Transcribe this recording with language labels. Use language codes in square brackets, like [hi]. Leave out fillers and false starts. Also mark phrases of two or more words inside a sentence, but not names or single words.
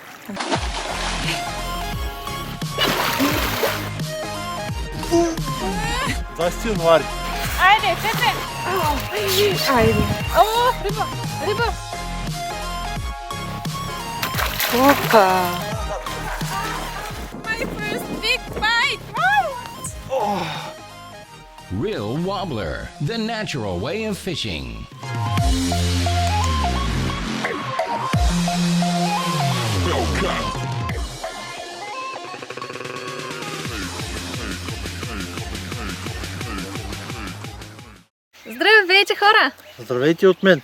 [bg] 20 януари. Айде, Петре! Айде. О, риба! Риба! Опа! [en] My first big bite! Real Wobbler, the natural way of fishing. [bg] Здравейте, хора! Здравейте от мен.